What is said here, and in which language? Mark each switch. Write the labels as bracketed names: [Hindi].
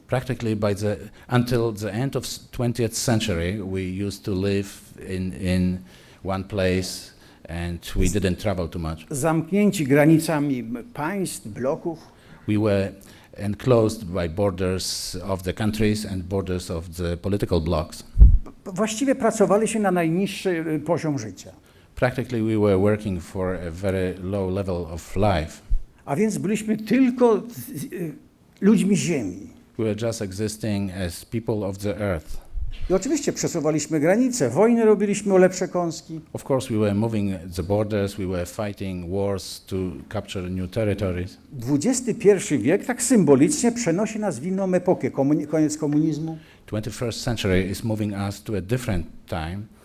[English] Practically until the end of 20th century, we used to live in one place and we didn't travel too much. [Polish] Zamknięci granicami państw, bloków. [English] We were enclosed by borders of the countries and borders of the political blocs. [Polish] Właściwie pracowaliśmy na najniższy poziom życia. [English] Practically we were working for a very low level of life. [Polish] A więc byliśmy tylko ludźmi ziemi. [English] We were just existing as people of the earth. [Polish] I oczywiście przesuwaliśmy granice, wojny robiliśmy o lepsze kąski. [English] Of course we were moving the borders, we were fighting wars to capture new territories. [Polish] XXI wiek tak symbolicznie przenosi nas w inną epokę, koniec komunizmu. [English] 21st century is moving us to a different time.